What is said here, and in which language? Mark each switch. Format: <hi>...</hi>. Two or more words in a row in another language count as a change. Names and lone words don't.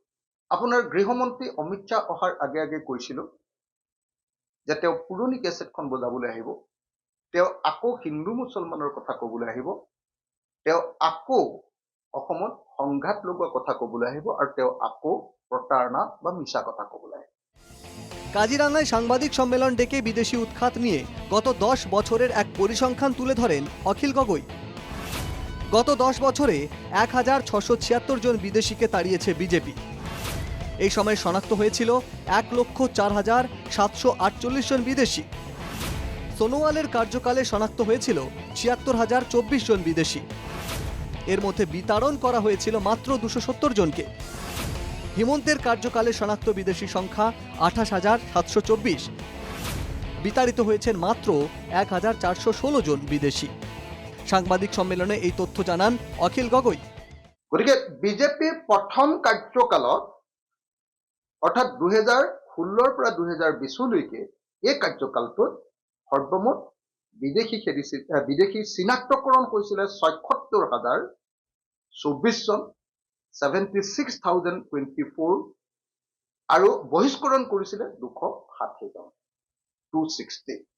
<as>আপোনাৰ গৃহমন্ত্ৰী অমিত শ্বাহ অহাৰ আগে আগে কৈছিলো যে তেওঁ পুৰণি কেছেটখন বজাবলৈ আহিব, তেওঁ আকৌ হিন্দু মুছলমানৰ কথা ক'বলৈ আহিব, তেওঁ আকৌ অসমত সংঘাত লগোৱা কথা ক'বলৈ আহিব, আৰু তেওঁ আকৌ প্ৰতাৰণা বা মিছা কথা ক'বলৈ আহিব।</as> <bn>কাজিরাঙ্গায় সাংবাদিক সম্মেলন ডেকে বিদেশি উৎখাত নিয়ে গত 10 বছরের এক পরিসংখ্যান তুলে ধরেন অখিল গগৈ। গত 10 বছরে 1676 জন বিদেশিকে তাড়িয়েছে বিজেপি। এই সময় শনাক্ত হয়েছিল 1,04,748 জন বিদেশি। সোনোয়ালের কার্যকালে শনাক্ত হয়েছিল 76,024 জন বিদেশি। এর মধ্যে বিতাড়ন করা হয়েছিল মাত্র 270 জনকে। হিমন্তের কার্যকালে শনাক্ত বিদেশি সংখ্যা 28,724। বিতাড়িত হয়েছেন মাত্র 1,416 জন বিদেশি। সাংবাদিক সম্মেলনে এই তথ্য জানান অখিল গগৈ।</bn> <as>গতিকে বিজেপিৰ প্ৰথম কাৰ্যকালত অৰ্থাৎ 2016 পৰা 2020লৈকে এই কাৰ্যকালটোত সৰ্বমুঠ বিদেশী চিনাক্তকৰণ হৈছিলে 76,024 জন, 76,024, আৰু বহিষ্কৰণ কৰিছিলে 260 জন, 260।</as>